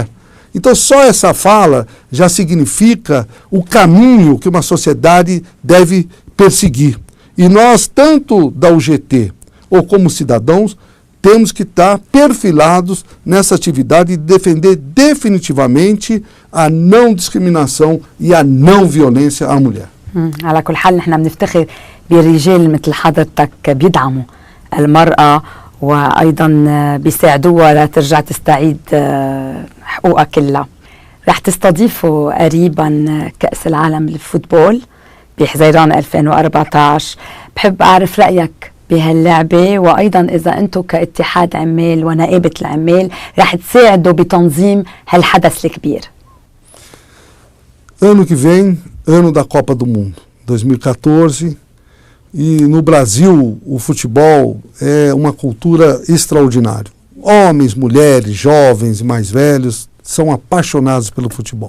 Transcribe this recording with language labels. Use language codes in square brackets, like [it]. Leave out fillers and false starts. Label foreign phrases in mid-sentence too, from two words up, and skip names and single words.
[pt] Então só essa fala já significa o caminho que uma sociedade deve perseguir. E nós, tanto da UGT ou como cidadãos, temos que estar perfilados nessa atividade e defender definitivamente a não discriminação e a não violência à mulher. [ar] على كل حال نحن بنفتخر برجال مثل حضرتك بيدعموا المرأة وأيضا بيساعدوها لترجع تستعيد حقوقها كلها. رح تستضيفوا قريبا كأس العالم للفوتبول بحزيران 2014. بحب أعرف رأيك بهاللعبة، وأيضا إذا أنتم كاتحاد عمال ونائبة العمال رح تساعدوا بتنظيم هالحدث الكبير. [pt] Ano que vem, ano da Copa do Mundo, 2014, e no Brasil o futebol é uma cultura extraordinária. Homens, mulheres, jovens e mais velhos são apaixonados pelo futebol.